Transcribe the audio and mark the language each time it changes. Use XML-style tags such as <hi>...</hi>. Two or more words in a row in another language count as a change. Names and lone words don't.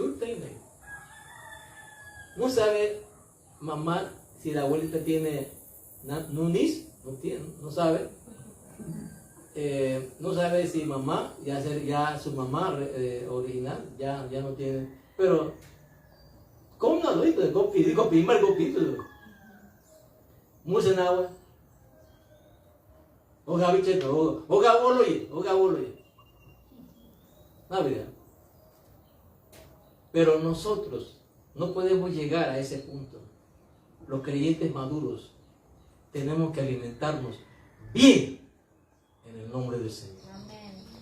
<es>No sabe mamá si la abuelita tiene nunis, no sabe. No sabe si mamá, ya su mamá original, ya no tiene. Pero, ¿cómo no lo hizo? Digo, primero, mucha agua. Oga bicheto, oga boloye. No, mira. Pero nosotros no podemos llegar a ese punto. Los creyentes maduros tenemos que alimentarnos bien en el nombre del Señor. Amén.</es>